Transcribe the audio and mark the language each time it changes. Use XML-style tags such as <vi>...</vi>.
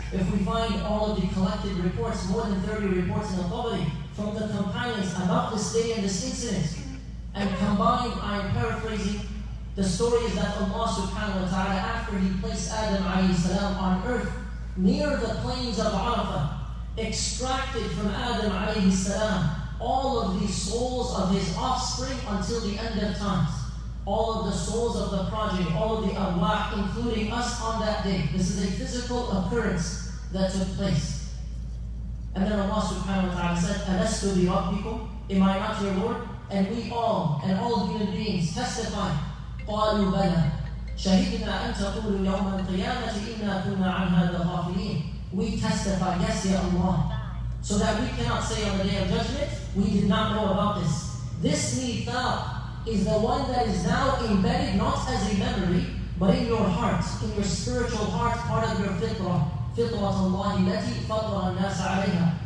<en>If we find all of the collected reports, more than 30 reports in Al-Tabari from the companions about this day and this incident, and combined, I am paraphrasing, the story is that Allah subhanahu wa ta'ala, after He placed Adam alayhi salam on earth, near the plains of Arafah, extracted from Adam alayhi salam all of the souls of his offspring until the end of times. All of the souls of the progeny, all of the arwah, including us on that day. This is a physical occurrence that took place. And then Allah subhanahu wa ta'ala said,</en> <ar>Alastu bi rabbikum,</ar> <en>am I not your Lord? And we all, and all human beings testify,</en> <ar>قالوا بلى شهدنا أن تقولوا يوم القيامة إنا كنا عن هذا غافلين.</ar> <en>We testify, yes, Ya Allah. So that we cannot say on the day of judgment, we did not know about this. This mithaq is the one that is now embedded not as a memory, but in your heart, in your spiritual heart, part of your fitrah.</en> <ar>فِطْرَةَ اللَّهِ الَّتِي فَطَرَ النَّاسَ عَلَيْهَا.</ar>